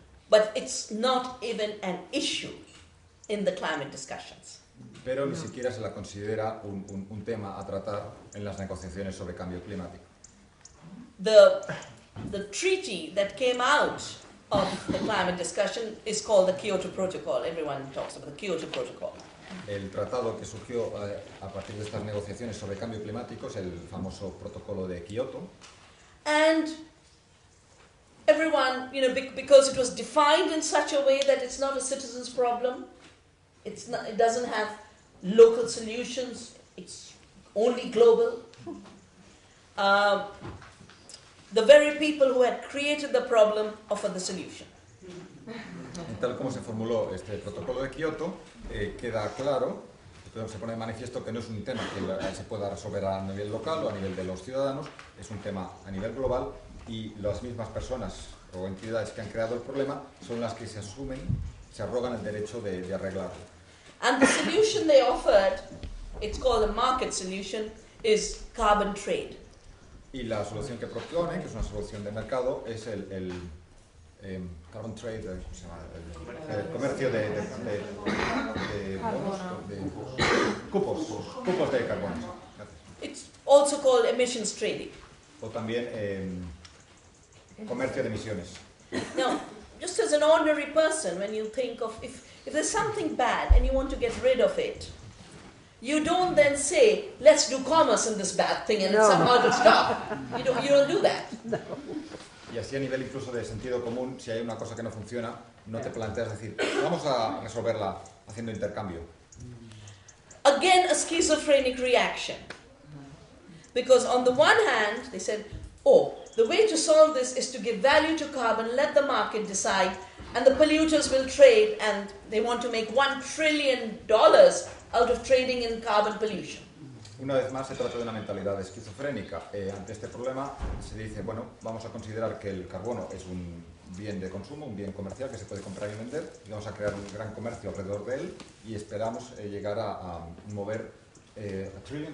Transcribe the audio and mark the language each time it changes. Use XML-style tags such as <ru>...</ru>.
<en>But it's not even an issue in the climate discussions.</en> <es>Pero ni siquiera se la considera un tema a tratar en las negociaciones sobre cambio climático.</es> <en>The treaty that came out of the climate discussion is called the Kyoto Protocol. Everyone talks about the Kyoto Protocol.</en> <es>El tratado que surgió a partir de estas negociaciones sobre cambio climático es el famoso protocolo de Kioto.</es> <en>And everyone, because it was defined in such a way that it's not a citizen's problem, it doesn't have local solutions, it's only global. The very people who had created the problem offer the solution.</en> <es>Y tal como se formuló este protocolo de Kioto, queda claro, se pone de manifiesto que no es un tema que se pueda resolver a nivel local o a nivel de los ciudadanos, es un tema a nivel global y las mismas personas o entidades que han creado el problema son las que se arrogan el derecho de arreglarlo.</es> <en>And the solution they offered, it's called a market solution, is carbon trade.</en> <es>Y la solución que propone, que es una solución de mercado, es el</es> <en>carbon trade,</en> <es>¿cómo se llama? El comercio de cupos de carbono. Gracias.</es> <en>It's also called emissions trading.</en> <es>O también comercio de emisiones.</es> <en>Now, just as an ordinary person, when you think of if there's something bad and you want to get rid of it, you don't then say, let's do commerce in this bad thing and somehow it'll stop. You don't do that.</en> <es>Y así a nivel incluso de sentido común, si hay una cosa que no funciona, no te planteas decir, vamos a resolverla haciendo intercambio.</es> <en>Again, a schizophrenic reaction. Because on the one hand, they said, oh, the way to solve this is to give value to carbon, let the market decide, and the polluters will trade, and they want to make $1 trillion out of trading in carbon pollution.</en> <es>Una vez más se trata de una mentalidad esquizofrénica. Ante este problema se dice, bueno, vamos a considerar que el carbono es un bien de consumo, un bien comercial que se puede comprar y vender, y vamos a crear un gran comercio alrededor de él y esperamos llegar a mover $1 trillion.</es>